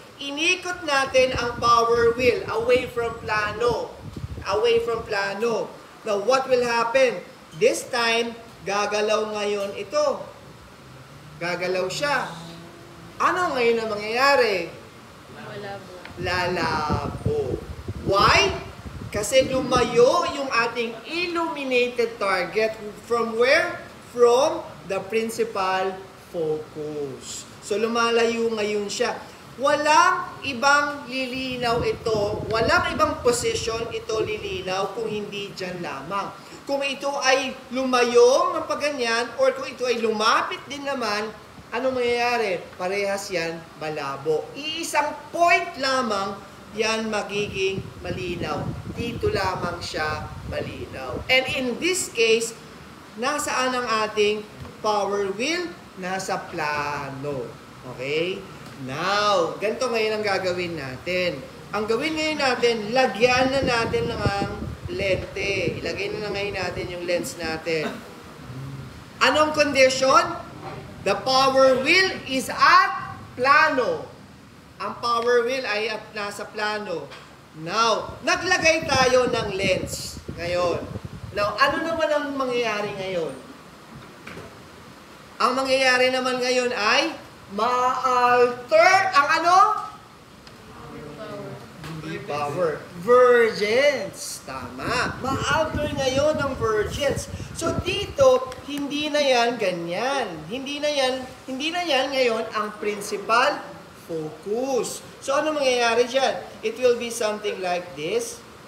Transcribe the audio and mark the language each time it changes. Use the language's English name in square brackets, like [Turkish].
[Filipino] Inikot natin ang power wheel away from plano. [English] Away from plano. Now, what will happen? This time, gagalaw ngayon ito. Gagalaw siya. [Filipino] Ano ngayon ang mangyayari? Lalabo. Why? Kasi lumayo yung ating illuminated target from where? [English] From the principal focus. [Filipino] So lumalayo ngayon siya. Walang ibang lilinaw ito, walang ibang position ito lilinaw kung hindi dyan lamang. Kung ito ay lumayo ng pagganyan or kung ito ay lumapit din naman, ano mangyayari? Parehas yan malabo. Iisang point lamang yan magiging malinaw. Dito lamang siya malinaw. And in this case, nasaan ang ating power wheel? Nasa plano. Okay? Now, ganito ngayon ang gagawin natin. Ang gawin ngayon natin, lagyan na natin ng lente. Ilagay na ngayon natin yung lens natin. Anong condition? [English] The power wheel is at plano. [Filipino] Ang power wheel ay at nasa plano. Now, naglagay tayo ng lens ngayon. Now, ano naman ang mangyayari ngayon? Ang mangyayari naman ngayon ay ma-alter ang ano? Hindi power. Vergence. Tama. Ma-alter ngayon ang vergence. So dito, hindi na yan ganyan. Hindi na yan ngayon ang principal focus. So ano mangyayari dyan? [English] It will be something like this.